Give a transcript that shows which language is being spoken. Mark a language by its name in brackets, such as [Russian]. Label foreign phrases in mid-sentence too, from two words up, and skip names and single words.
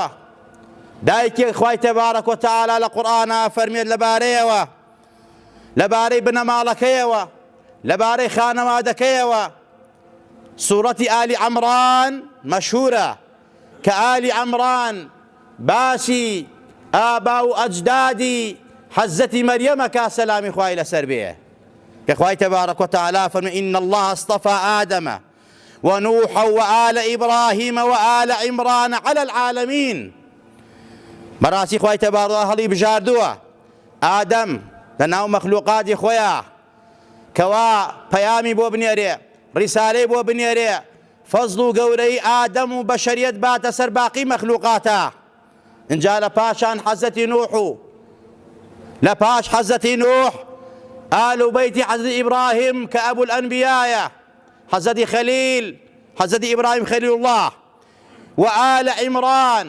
[Central Kurdish] دایکێک خوای [Arabic] تەبارەک و تەعالا [Central Kurdish] لە قورئانە فەرمێت لەبارەیەوە، لەبارەی بنەماڵەکەیەوە، لەبارەی خانەوادەکەیەوە. سوورەتی ئالی عەمران مەشهورە کە ئالی عەمران باسی ئابا و ئەجدادی حەزەتی مەریەمەکە سەلامی خوای لەسەر بێ کە خوای [Arabic] تەبارەک و تەعالا [Central Kurdish] فەرمێ: [Arabic] إن الله اصطفى آدم ونوحا وآل إبراهيم وآل عمران على العالمين. [Central Kurdish] بەڕاستی خوای تەبارەک هەڵی بژاردووە ئادەم لە ناو مەخلوقاتی خۆیان کەوا پەیامی بۆ بنێرێ، ڕیسالەی بۆ بنێرێ، فەزڵ و گەورەی ئادەم و بەشەریەت باتە سەر باقی مەخلوقاتە. اینجا لە پاشان حەزەتی نوح و لە پاش حەزەتی نوح ئال و بەیتی حەزەتی ئیبراهیم کە [Arabic] ئەبوو الئەنبیایە، [Central Kurdish] حەزەتی خەلیل، حەزەتی ئیبراهیم [Arabic] خەلیل الله [Central Kurdish] و ئال عیمران.